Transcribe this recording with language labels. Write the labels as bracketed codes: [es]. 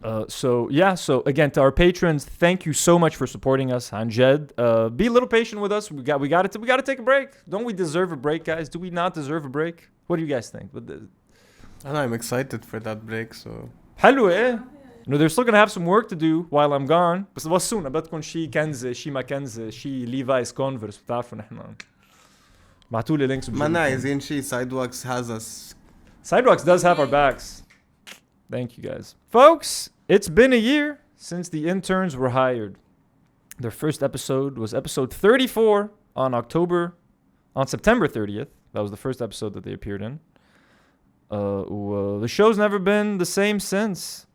[en] So again, to our patrons, thank you so much for supporting us. Anjed, be a little patient with us. We got to take a break. Don't we deserve a break, guys? Do we not deserve a break? What do you guys think? And I'm excited for that break, so. [ar] حلو ايه. [en] They're still gonna have some work to do while I'm gone. [ar] بس بصونا بدكم شي كنزة شي ما كنزة شي ليفايس كونفرس بتعرفوا نحن. بعتوا لي links. ما عايزين شي. [en] Sidewalks has us. Sidewalks does have our backs. Thank you guys. Folks, it's been a year since the interns were hired. Their first episode was episode 34 on September 30th. That was the first episode that they appeared in. The show's never been the same since.